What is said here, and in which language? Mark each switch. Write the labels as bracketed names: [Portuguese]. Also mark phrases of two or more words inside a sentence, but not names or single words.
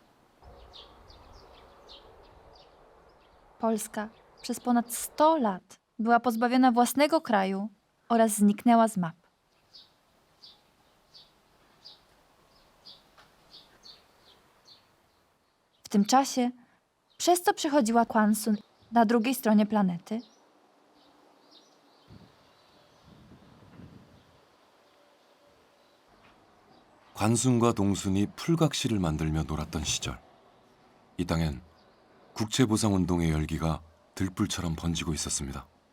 [Polish] Polska przez ponad 100 lat była pozbawiona własnego kraju oraz zniknęła z map. W tym czasie, przez co przechodziła Kwansun na drugiej stronie planety, [Korean] 관순과 동순이 풀각시를 만들며 놀았던 시절. 이 땅엔 국채보상운동의 열기가 들불처럼 번지고 있었습니다.